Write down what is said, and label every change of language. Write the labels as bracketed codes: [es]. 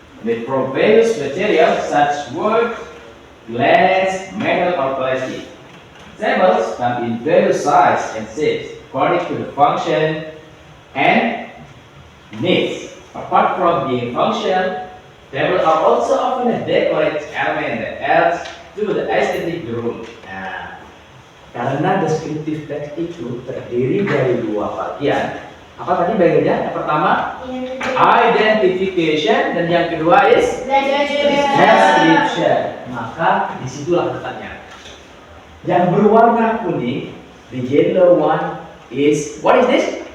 [en] Made from various materials such as wood, glass, metal, or plastic. Tables come in various sizes and shapes according to the function and needs. Apart from being functional, tables are also often a decorative element that adds to the aesthetic of the room. [id] Nah, karena deskriptif teks itu terdiri dari dua bagian. Apa tadi bagiannya? Yang pertama identification dan yang kedua [en] is [id] description. Maka disitulah letaknya. Yang berwarna kuning, [en] the yellow one is, what is this?